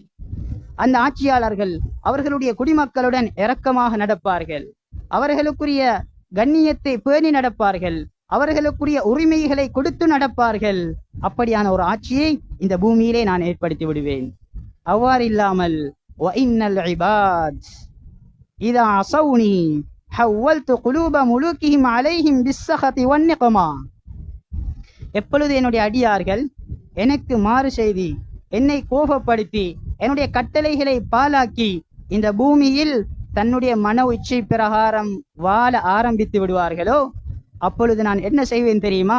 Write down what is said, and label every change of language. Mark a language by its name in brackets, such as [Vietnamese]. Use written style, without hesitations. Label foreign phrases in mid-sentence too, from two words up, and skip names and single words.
[Tamil] அந்த ஆட்சியாளர்கள் அவர்களுடைய குடிமக்களுடன் இரக்கமாக நடப்பார்கள், அவர்களுக்குரிய கண்ணியத்தை பேணி நடப்பார்கள், அவர்களுக்குரிய உரிமைகளை கொடுத்து நடப்பார்கள். அப்படியான ஒரு ஆட்சியை இந்த பூமியிலே நான் ஏற்படுத்தி விடுவேன். அவ்வாறு இல்லாமல் [Arabic] وَإِنَّ الْعِبَادِ إِذَا عَصَوْنِي حَوَّلْتُ قُلُوبَ مُلُوكِهِمْ عَلَيْهِمْ بِالسَّخَطِ وَالنِّقْمَةِ. [Tamil] எப்பொழுது என்னுடைய அடியார்கள் எனக்கு மாறு செய்தி என்னை கோபப்படுத்தி என்னுடைய கட்டளைகளை பாலாக்கி இந்த பூமியில் தன்னுடைய மன இச்சை பிரகாரம் வாழ ஆரம்பித்து விடுவார்களோ, அப்பொழுது நான் என்ன செய்வேன் தெரியுமா?